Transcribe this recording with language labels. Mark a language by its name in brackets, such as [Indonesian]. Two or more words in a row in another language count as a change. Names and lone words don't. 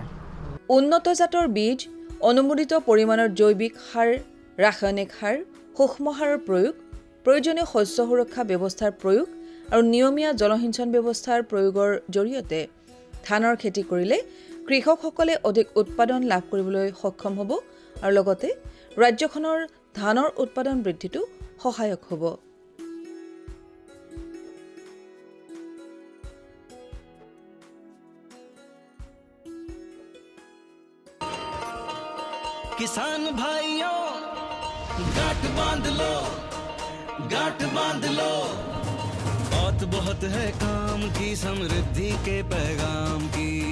[Assamese] উন্নত জাতৰ বীজ, অনুমোদিত পৰিমাণৰ জৈৱিক সাৰ, ৰাসায়নিক সাৰ, সূক্ষ্ম সাৰৰ প্ৰয়োগ, প্ৰয়োজনীয় শস্য সুৰক্ষা ব্যৱস্থাৰ প্ৰয়োগ আৰু নিয়মীয়া জলসিঞ্চন ব্যৱস্থাৰ প্ৰয়োগৰ জৰিয়তে ধানৰ খেতি কৰিলে কৃষকসকলে অধিক উৎপাদন লাভ কৰিবলৈ সক্ষম হ'ব আৰু লগতে ৰাজ্যখনৰ ধানৰ উৎপাদন বৃদ্ধিটো সহায়ক হ'ব। [Hindi] किसान भाइयों गांठ बांध लो, बहुत है काम की, समृद्धि के पैगाम की।